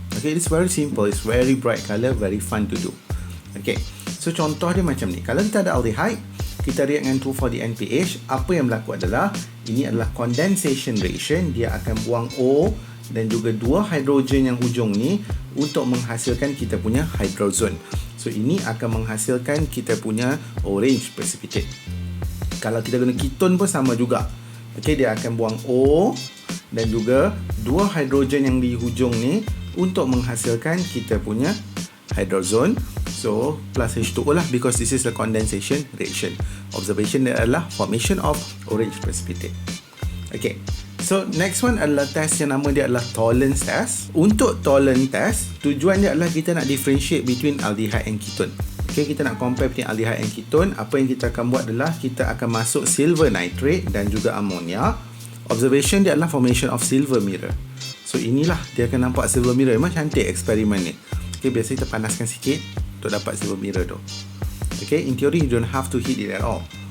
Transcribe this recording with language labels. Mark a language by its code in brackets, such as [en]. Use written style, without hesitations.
[en] Okay, it's very simple, it's very bright color, very fun to do. [ms] Okay, so contoh dia macam ni. Kalau kita ada aldehyde, kita react dengan 2,4-DNPH. Apa yang berlaku adalah, ini adalah condensation reaction. Dia akan buang O dan juga dua hidrogen yang hujung ni untuk menghasilkan kita punya hydrazone. So ini akan menghasilkan kita punya orange precipitate. Kalau kita guna ketone pun sama juga. Okay, dia akan buang O dan juga dua hidrogen yang di hujung ni untuk menghasilkan kita punya hydrazone. [en] So plus H2O lah, because this is the condensation reaction. Observation [ms] dia adalah [en] formation of orange precipitate. [ms] Okay, so next one adalah test yang nama dia adalah Tollens test. Untuk Tollens test, tujuan dia adalah kita nak [en] differentiate between aldehyde and ketone. [ms] Okay, kita nak [en] compare between aldehyde and ketone. [ms] Apa yang kita akan buat adalah kita akan masuk silver nitrate dan juga ammonia. [en] Observation [ms] dia adalah [en] formation of silver mirror. So [ms] inilah dia akan nampak [en] silver mirror. [ms] Memang cantik eksperimen ni. Okay, biasa kita panaskan sikit untuk dapat silver mirror tu. [en] Okay, in theory you don't have to heat it at all.